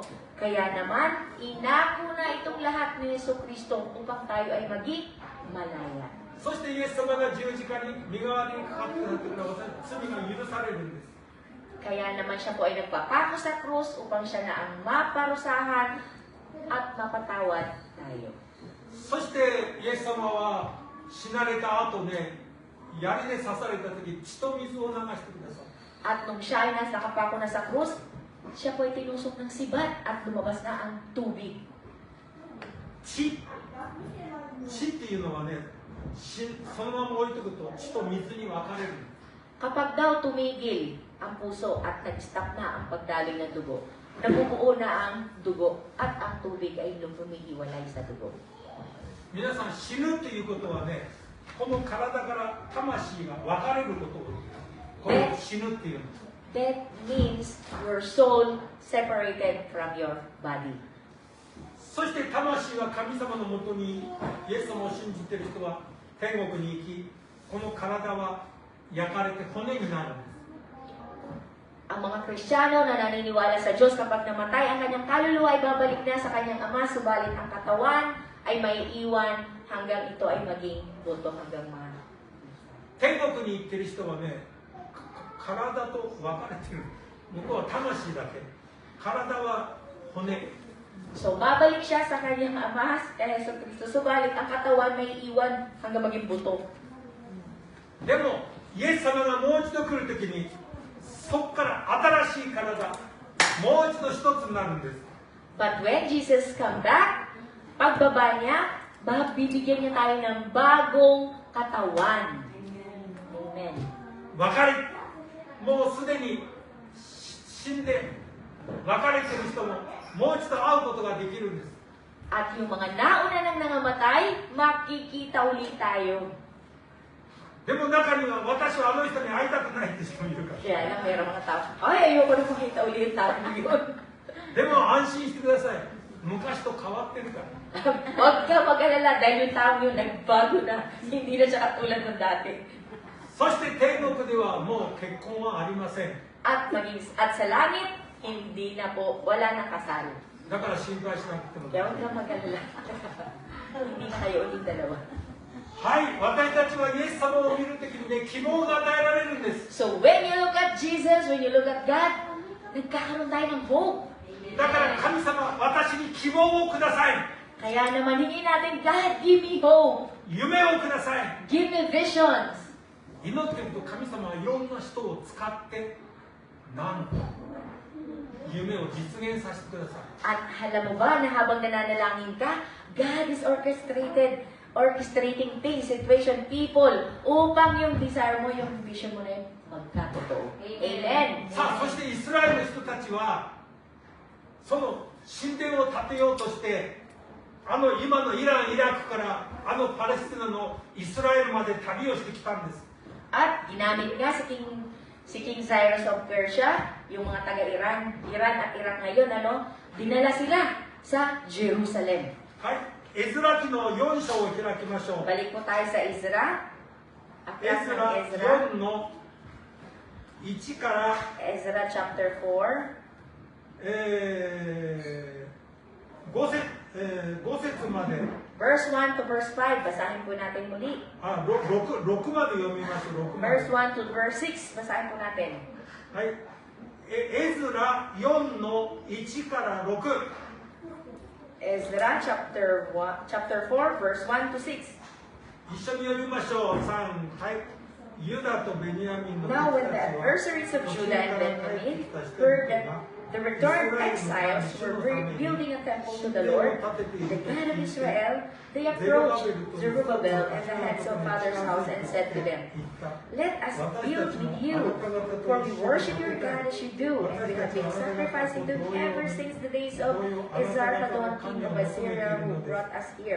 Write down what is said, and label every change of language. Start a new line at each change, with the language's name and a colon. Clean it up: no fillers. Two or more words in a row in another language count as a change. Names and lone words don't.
Filipino: Kaya naman, inako na itong lahat ni Yesu Kristo upang tayo ay maging malaya.
Japanese: そしてイエス様が十字架に身代わりにかかってくださってから私たち罪が許されるんです。
Filipino: Kaya naman siya po ay nagpapako sa krus upang siya na ang maparusahan at mapatawad tayo.
Japanese: そしてイエス様は死なれた後ね、槍で刺された時、血と水を流してください。
Filipino: At nung siya ay nakapako na sa krus, siya po ay tinusok ng sibat at lumabas na ang tubig.
Japanese: 血っていうのはね、そのまま置いておくと血と水に分かれる。
Filipino: Kapag daw tumigil ang puso at nag-stop na ang pagdaloy ng dugo, nabubuo na ang dugo at ang tubig ay lumihiwalay sa dugo.
Japanese: 皆さん、死ぬということはね、この体から魂が分かれることをこれを死ぬっていうの。
English: That means your soul separated from your body.
Japanese: そして魂は神様のもとにイエス様を信じている人は天国に行き、この体は焼かれて骨になるんです。
Filipino: Ang mga Kristiyano na naniniwala sa Diyos kapag namatay, ang kanyang kaluluwa ay babalik na sa kanyang Ama, subalit ang katawan ay may iwan hanggang ito ay maging buto hanggang mga.
Japanese: 天国に行ってる人はね、体と分かれてる。向こうは魂だけ。体は骨。
Filipino: So, babalik siya sa kanyang Ama, kay Yesu Kristo, subalit ang katawan may iwan hanggang maging buto.
Japanese: でも、イエス様がもう一度来るときに、そこから新しい体、もう一度一つになるんです。
English: But when Jesus come back,
Filipino: pagbaba niya, bibigyan niya tayo ng bagong katawan. Amen.
Japanese: 別れ、もうすでに死んで別れてる人ももう一度会うことができるんです。
Filipino: At yung mga nauna nang nangamatay, makikita ulit tayo.
Japanese: でも中には私はあの人に会いたくないって人もいるから。
Filipino: Kaya lang mayroong mga tao, ay, ayoko na makita ulit tayo yun.
Japanese: でも安心してください。昔と変わってるから。
Filipino: Huwag ka mag-alala dahil yung tao yun nagbago na. Hindi na siya katulad ng dati.
Japanese: そして天国ではもう結婚はありません。
Filipino: At sa langit, hindi na po, wala nang kasal.
Japanese: だから心配しなくても。
Filipino: Kaya huwag ka mag-alala. Hindi na kayo ulit dalawa.
Japanese: はい、私たちはイエス様を見るときにね、希望が与えられるんです。
English: So when you look at Jesus, when you look at God,
Filipino: nagkakaroon tayo ng hope.
Japanese: だから神様、私に希望をください。
Filipino: Kaya naman hingin natin,
English: God, give me hope.
Japanese: 夢をください。
English: Give me visions.
Japanese: 祈ってると神様はいろんな人を使ってなんと夢を実現させてください。
Filipino: At alam mo ba na habang nananalangin ka,
English: God is orchestrating things, situation, people,
Filipino: upang yung desire mo, yung vision mo na yun, magkatotoo. Amen.
Japanese: さあ、そしてイスラエルの人たちはその神殿を建てようとして今のイラン、イラクからパレスチナのイスラエルまで旅をしてきたんです。
Filipino: At ginamit nga si King Cyrus of Persia, yung mga taga-Iran at Iraq ngayon, dinala sila sa Jerusalem.
Japanese: はい、エズラ記の4章を開きましょう。
Filipino: Balik po tayo sa Ezra.
Japanese: エ
Filipino: Aklat
Japanese: ズ
Filipino: ng
Japanese: ラ
Filipino: Ezra.
Japanese: 4の1から、
English: Ezra chapter 4.
Japanese: 5 節まで。
English: Verse 1 to verse 5.
Filipino: Basahin po natin muli.
Japanese: 6 まで読みます。6まで。
English: Verse 1 to verse 6.
Filipino: Basahin po natin.
Japanese: はい。エズラ4の1から6。
English: Ezra chapter 4 verse 1 to 6.
Japanese: 一緒に読みましょう。3、はい。ユダとベニヤミンの
English: Now when the
Japanese: たちは
English: adversaries of
Japanese: 途中
English: Judah
Japanese: か
English: and
Japanese: ら帰って
English: Benjamin
Japanese: きた人
English: heard
Japanese: 々
English: that
Japanese: が
English: the returned exiles were building a temple to the Lord, the God of Israel, they approached Zerubbabel and the heads of father's house and said to them, "Let us build with you, for we worship your God as you do, and we have been sacrificing to him ever since the days of Esarhaddon, king of Assyria, who brought us here."